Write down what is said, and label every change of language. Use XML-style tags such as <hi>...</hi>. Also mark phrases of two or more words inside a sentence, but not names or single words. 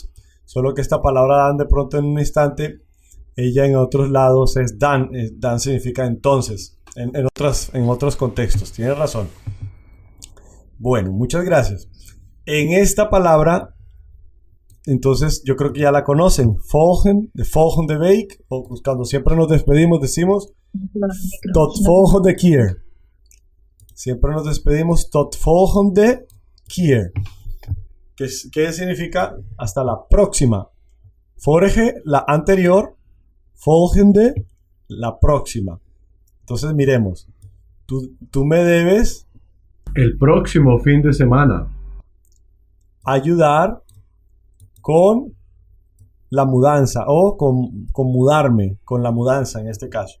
<es>Solo que esta palabra dan de pronto en un instante, ella en otros lados es dan. Dan significa entonces. En otros contextos. Tienes razón. Bueno, muchas gracias. En esta palabra, entonces yo creo que ya la conocen.</es> <nl>De volgende week,</nl> <es>o cuando siempre nos despedimos decimos</es> <nl>tot volgende keer.</nl> <es>Siempre nos despedimos</es> <nl>tot volgende keer.</nl> <es>¿Qué significa? Hasta la próxima. Vorige, la anterior. Volgende, la próxima. Entonces miremos. Tú me debes el próximo fin de semana ayudar con la mudanza o con mudarme, con la mudanza en este caso.</es>